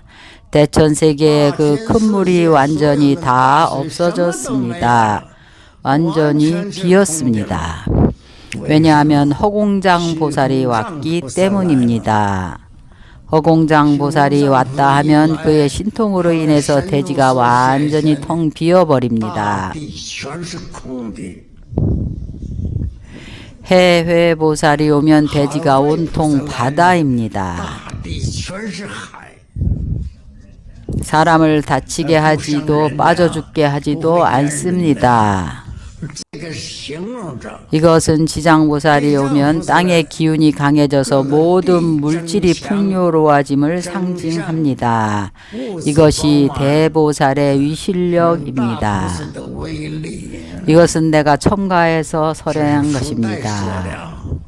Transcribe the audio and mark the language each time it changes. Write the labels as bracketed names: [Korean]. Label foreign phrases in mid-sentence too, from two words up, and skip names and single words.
[Korean] 대천세계의 그 큰 물이 완전히 다 없어졌습니다. 완전히 비었습니다. 왜냐하면 허공장 보살이 왔기 때문입니다. 허공장 보살이 왔다 하면 그의 신통으로 인해서 대지가 완전히 텅 비어버립니다. [Chinese] 大地全是空的， [Korean] 해회 보살이 오면 대지가 온통 바다입니다. [Chinese] 大地全是海。 [Korean] 사람을 다치게 하지도 빠져 죽게 하지도 않습니다. [Chinese] 这个形容着 [Korean] 이것은 지장보살이 오면 땅의 기운이 강해져서 모든 물질이 풍요로워짐을 상징합니다. 이것이 대보살의 위실력입니다. [Chinese] 的威力， [Korean] 이것은 내가 첨가해서 설명한 [Chinese] 代说 [Korean] 것입니다. [Chinese] 了。